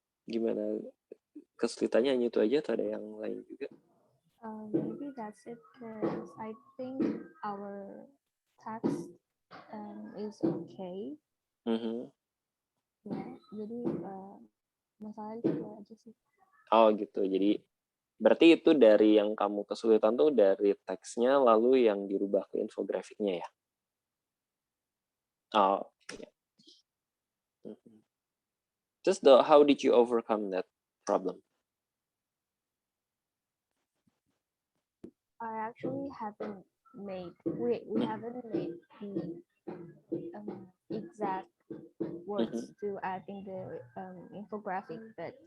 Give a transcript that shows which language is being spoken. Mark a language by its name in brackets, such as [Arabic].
[Indonesian] Gimana, kesulitannya hanya itu aja atau ada yang lain juga? [English] Maybe that's it because I think our text is okay. [Indonesian] Ya, jadi masalahnya itu aja sih. Oh gitu, jadi berarti itu dari yang kamu kesulitan tuh dari teksnya lalu yang dirubah ke infografiknya ya? Oh, iya. [English] Just how did you overcome that problem? I actually haven't made we haven't made the exact words to add in the infographic, but